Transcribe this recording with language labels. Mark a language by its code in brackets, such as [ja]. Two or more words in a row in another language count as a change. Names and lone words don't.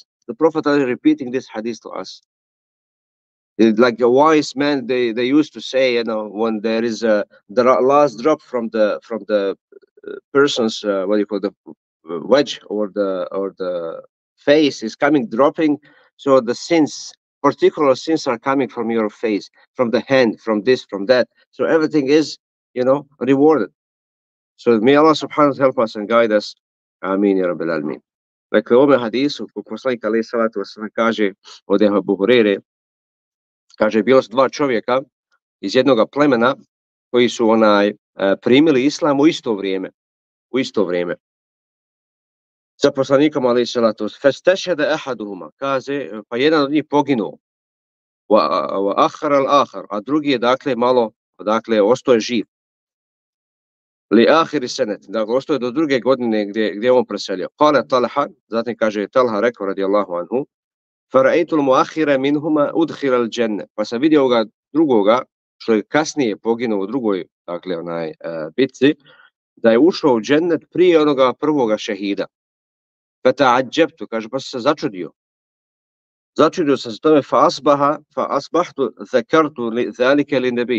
[en] The Prophet is repeating this hadith to us. Like a wise man, they used to say, when there is the last drop from the person's what do you call, the wedge or the face is coming, dropping. So the sins, particular sins, are coming from your face, from the hand, from this, from that. So everything is, rewarded. So may Allah [ar] سبحانه وتعالى [en] help us and guide us. [ar] آمين يا رب العالمين. [bs] Dakle, u ovome hadisu, poslanik [ar] عليه الصلاة والسلام [bs] kaže od Abu Hurajre, kaže, bilo su dva čovjeka iz jednog plemena koji su primili islam u isto vrijeme. Sa poslanikom [ar] عليه الصلاة والسلام. فاستشهد أحدهما, [bs] kaže, pa jedan od njih poginuo. [ar] وأخر الآخر, [bs] a drugi je malo, ostao je živ. [ar] لآخر سنة, [bs] dakle ostao je do druge godine gdje on preselio. [ar] قال طلحة, [bs] zatim kaže Talha rekao [ar] رضي الله عنه فرأيت المؤخر منهما أدخل الجنة, [bs] pa sam vidio ovoga drugoga što je kasnije poginuo u drugoj, bitci, da je ušao u džennet prije onoga prvoga šehida. Fata'ajjabtu, kaže, pa sam se začudio. Začudio sam se tome, [ar] فأصبحت ذكرت ذلك للنبي.